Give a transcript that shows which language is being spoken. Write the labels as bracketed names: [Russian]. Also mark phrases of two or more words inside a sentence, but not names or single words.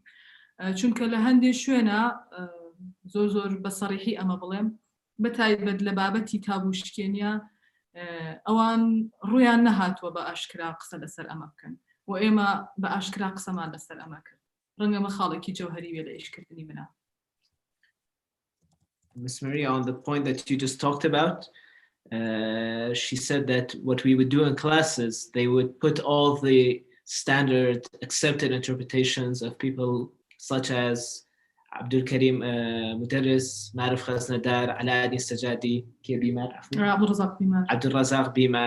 [Central Kurdish] چونکە لە هەندێک شوێنە زۆر بە سەڕیحی ئەمە بڵێم، بەتایبەت لە بابەتی تابووشکێنیا ئەوان ڕویان نەهاتووە بە ئاشکرا قسە لەسەر ئەمە بکەن و ئێمە بە ئاشکرا قسەمان لەسەر ئەمە کرد. ڕەنگە مە خاڵێکی جەوهەری وێ لە ئیشکردنی منە. [English] Ms. Maria, on the point that you just talked about, she said that what we would do in classes, they would put all the standard accepted interpretations of people such as Abdul Karim Mudarris, Maruf Khaznadar, Alaaddin Sajadi, Abdul Razak Bimar.